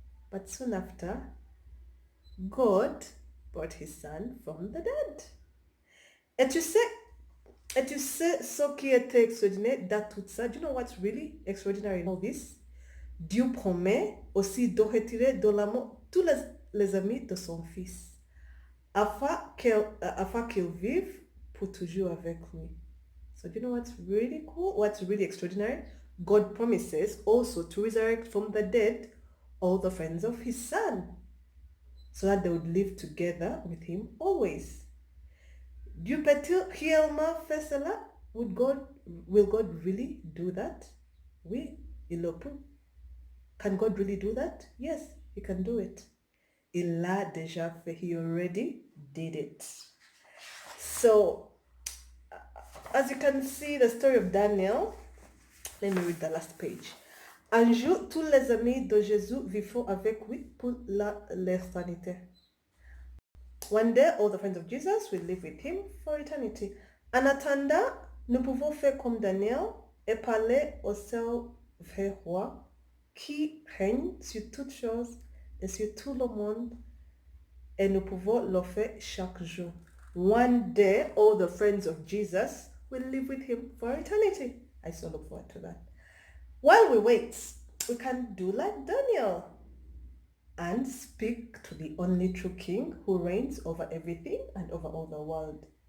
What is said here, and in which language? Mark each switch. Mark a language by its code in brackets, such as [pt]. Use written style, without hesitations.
[en] But soon after, God brought his son from the dead. [fr] Et tu sais ce qui était extraordinaire dans tout ça? [en] Do you know what's really extraordinary in all this? [fr] Dieu promet aussi de retirer de l'amour tous les amis de son fils, afin qu'ils vivent pour toujours avec lui. [en] So do you know what's really cool? What's really extraordinary? God promises also to resurrect from the dead all the friends of his son so that they would live together with him always. [fr] Du peux-tu réellement faire cela? [en] Will God really do that? [fr] Oui, il le peut. [en] Can God really do that? Yes, he can do it. [fr] Il l'a déjà fait. [en] He already did it. So, as you can see, the story of Daniel, let me read the last page. [fr] Un jour, tous les amis de Jésus vivront avec lui pour l'éternité. [en] One day, all the friends of Jesus will live with him for eternity. [fr] En attendant, nous pouvons faire comme Daniel et parler au seul vrai roi qui règne sur toutes choses et sur tout le monde, et nous pouvons le faire chaque jour. [en] One day, all the friends of Jesus will live with him for eternity. I so look forward to that. While we wait, we can do like Daniel and speak to the only true King who reigns over everything and over all the world.